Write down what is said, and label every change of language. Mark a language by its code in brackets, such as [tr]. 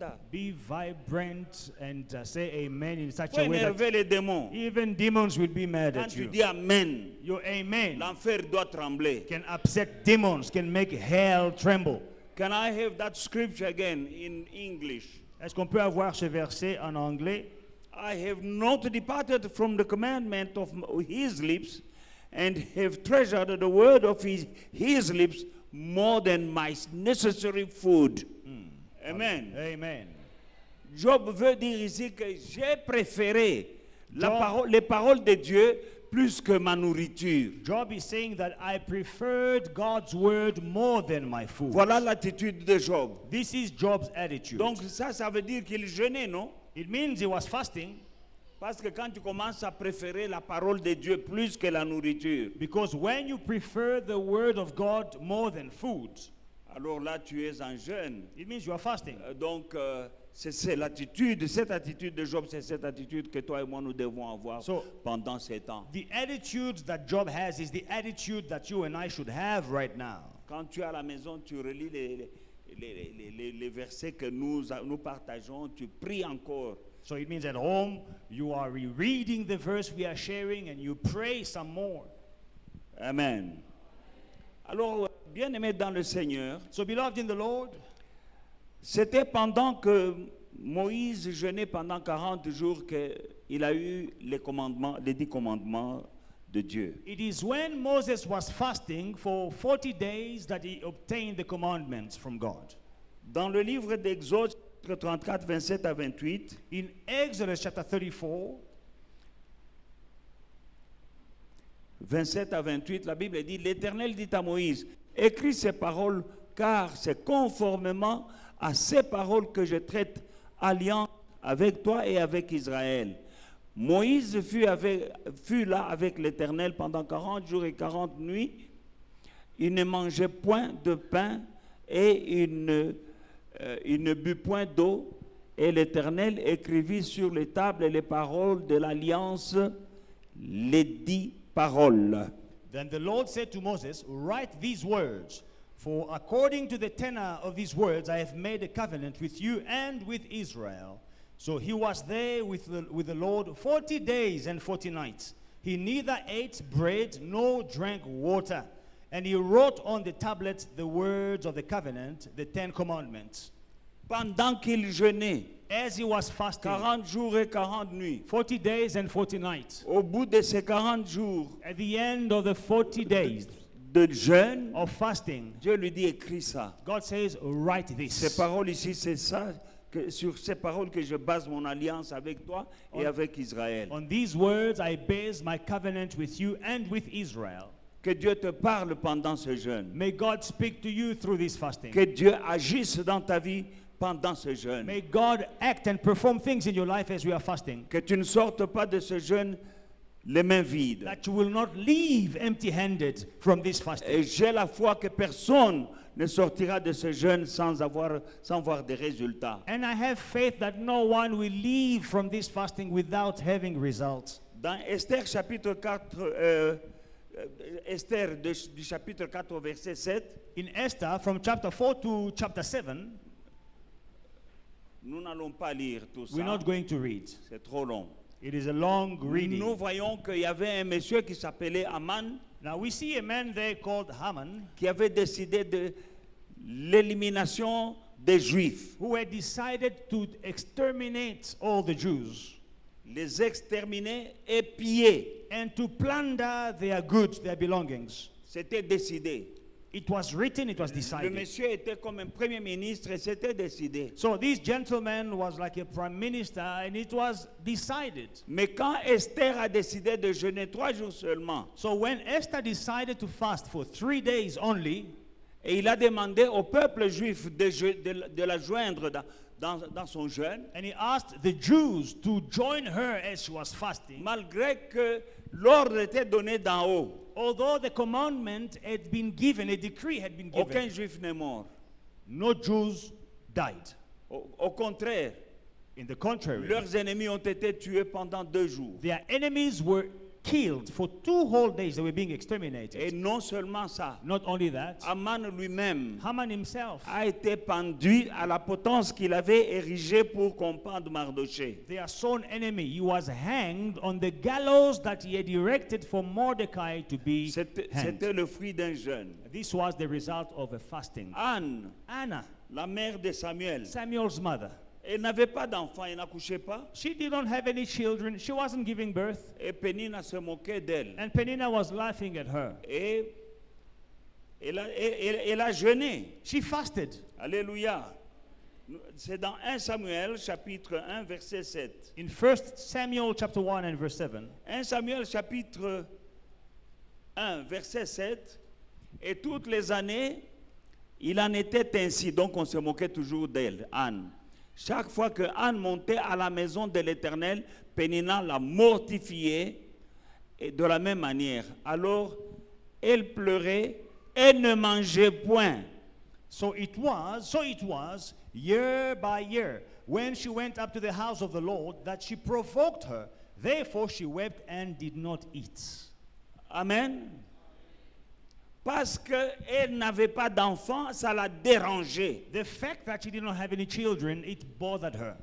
[en] Be vibrant and say amen in such [fr] Faut [en] a way [fr] énerver les [en] that [fr] démons. [en] even demons will be mad [fr] Quand [en] at [fr] tu [en] you. [fr] dis Amen, [en] Your amen [fr] l'enfer doit trembler. [en] can upset demons, can make hell tremble. Can I have that scripture again in English? [fr] Est-ce qu'on peut avoir ce verset en anglais? [en] I have not departed from the commandment of his lips and have treasured the word of his lips more than my necessary food. Amen. Amen. [fr] Job veut dire ici que j'ai préféré Job- les paroles de Dieu plus que ma nourriture. [en] Job is saying that I preferred God's word more than my food. [fr] Voilà l'attitude de Job. [en] This is Job's attitude. [fr] Donc ça veut dire qu'il jeûnait, non? [en] It means he was fasting [fr] Parce que quand tu commences à préférer la parole de Dieu plus que la nourriture, [en] because when you prefer the word of God more than food, [fr] alors là tu es en jeûne. [en] it means you are fasting. [fr] Donc c'est cette attitude de Job, c'est cette attitude que toi et moi nous devons avoir [en] So- [fr] pendant ces temps. [en] The attitude that Job has is the attitude that you and I should have right now. [fr] Quand tu es à la maison, tu relis les versets que nous partageons, tu pries encore. [en] So it means at home you are rereading the verse we are sharing and you pray some more. Amen. [fr] Alors, bien-aimés dans le Seigneur, [en] So beloved in the Lord, [fr] c'était pendant que Moïse jeûnait pendant 40 jours qu'il a eu les 10 commandements de Dieu. [en] it is when Moses was fasting for 40 days that he obtained the commandments from God. [fr] Dans le livre d'Exode 34, 27 à 28, [en] In Exodus chapter 34, [fr] 27 à 28, la Bible dit, l'Éternel dit à Moïse, écris ces paroles, car c'est conformément à ces paroles que je traite alliance avec toi et avec Israël. Moïse fut là avec l'Éternel pendant 40 jours et 40 nuits. Il ne mangeait point de pain et il ne but point d'eau. Et l'Éternel écrivit sur les tables les paroles de l'alliance, les 10 paroles. [en] then the Lord said to Moses, write these words, for according to the tenor of these words I have made a covenant with you and with Israel. So he was there with the Lord 40 days and 40 nights. He neither ate bread nor drank water. And he wrote on the tablets the words of the covenant, the 10 commandments. [fr] Pendant qu'il jeûnait, [en] As he was fasting, [fr] 40 jours et 40 nuits, [en] 40 days and 40 nights. [fr] au bout de ces 40 jours [en] At the end of the 40 days [fr] de jeûne, [en] of fasting, [fr] Dieu lui dit écris ça. [en] God says, write [fr] Ces [en] this. [fr] paroles ici, c'est ça, sur ces paroles que je base mon alliance avec toi et avec Israël. [en] On these words I base my covenant with you and with Israel. [fr] Que Dieu te parle pendant ce jeûne. [en] May God speak to you through this fasting. [fr] Que Dieu agisse dans ta vie pendant ce jeûne. [en] May God act and perform things in your life as we are fasting. [fr] Que tu ne sortes pas de ce jeûne les mains vides. [en] That you will not leave empty-handed from this fasting. [fr] Et j'ai la foi que personne ne sortira de ce jeûne sans voir des résultats. [en] And I have faith that no one will leave from this fasting without having results. [fr] Dans Esther chapitre 4, Esther du chapitre 4 au verset 7, [en] In Esther, from chapter 4 to chapter 7, [fr] nous n'allons pas lire tout [en] we're not going to read. [fr] C'est trop long. [en] It is a long reading. [fr] Nous voyons qu'il y avait un monsieur qui s'appelait Aman [en] Now we see a man there called Haman [fr] qui avait décidé de l'élimination des Juifs, [en] who had decided to exterminate all the Jews [fr] les exterminer et piller. [en] and to plunder their goods, their belongings. [fr] C'était décidé. [en] It was written, it was [fr] Le [en] decided. [fr] monsieur était comme un premier ministre et c'était décidé. [en] So this gentleman was like a prime minister and it was decided. [fr] Mais quand Esther a décidé de jeûner 3 jours seulement, [en] So when Esther decided to fast for 3 days only, [fr] et il a demandé au peuple juif de la joindre dans son jeûne, [en] and he asked the Jews to join her as she was fasting, [fr] malgré que l'ordre était donné d'en haut, [en] although the commandment had been given, a decree had been given, [fr] aucun juif n'est mort. [en] no Jews died. [fr] Au contraire, [en] In the contrary, [fr] leurs ennemis ont été tués pendant 2 jours. [en] their enemies were killed for 2 whole days. They were being [fr] Et [en] exterminated. [fr] non seulement ça, [en] Not only that, [fr] Aman lui-même [en] Haman himself, [fr] a été pendu à la potence qu'il avait érigée pour comprendre Mardoché. [en] their sworn enemy, he was hanged on the gallows that he had erected for Mordecai to be [fr] C'était [en] hanged. [fr] le fruit d'un jeûne. [en] This was the result of a fasting. [fr] Anne, [en] Anna, [fr] la mère de Samuel, [en] Samuel's mother, [fr] elle n'avait pas d'enfant, elle n'accouchait pas. [en] she didn't have any children. She wasn't giving birth. [fr] Et Pénina se moquait d'elle. [en] And Peninnah was laughing at her. [fr] Et elle a jeûné. [en] She fasted. [fr] Alléluia. C'est dans 1 Samuel, chapitre 1, verset 7. [en] In 1 Samuel chapter 1 and verse 7, [fr] 1 Samuel, chapitre 1, verset 7. Et toutes les années, il en était ainsi. Donc on se moquait toujours d'elle, Anne. Chaque fois que Anne montait à la maison de l'Éternel, Pénina la mortifiait et de la même manière. Alors, elle pleurait et ne mangeait point. [en] So it was year by year when she went up to the house of the Lord that she provoked her. Therefore she wept and did not eat. Amen. [fr] Parce qu'elle n'avait pas d'enfant, ça la dérangeait. [en] The fact that she did not have any children, it bothered her.